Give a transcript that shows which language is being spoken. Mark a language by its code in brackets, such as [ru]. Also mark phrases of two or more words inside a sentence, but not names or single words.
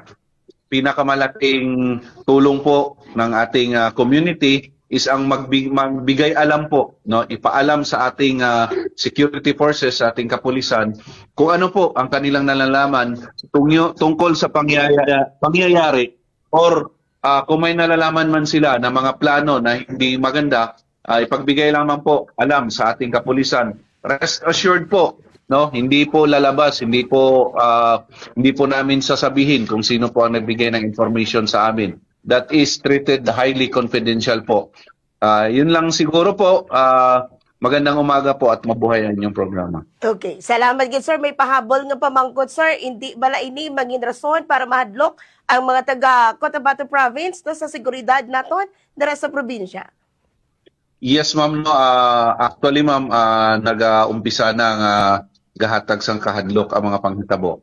[tl] Pinakamalaking tulong po ng ating community is ang magbigay alam po, no, ipaalam sa ating security forces, sa ating kapulisan kung ano po ang kanilang nalalaman tungkol sa pangyayari or kung may nalalaman man sila na mga plano na hindi maganda, ipagbigay lamang po alam sa ating kapulisan. [en] Rest assured [tl] po, no, hindi po lalabas, hindi po namin sasabihin kung sino po ang nagbigay ng information sa amin. [en] That is treated highly confidential po. [tl] Yun lang siguro po. Magandang umaga po at mabuhay ang inyong programa. [hil] Okay. Salamat gid, sir. May pahabol nga pamangkot, sir. Hindi bala ini maging rason para mahadlok ang mga taga Cotabato Province no, sa seguridad naton dira sa probinsya. [en] Yes, ma'am. No, actually, ma'am, [hil] nag-umpisa na ang gahatag sang kahadlok ang mga panghitabo.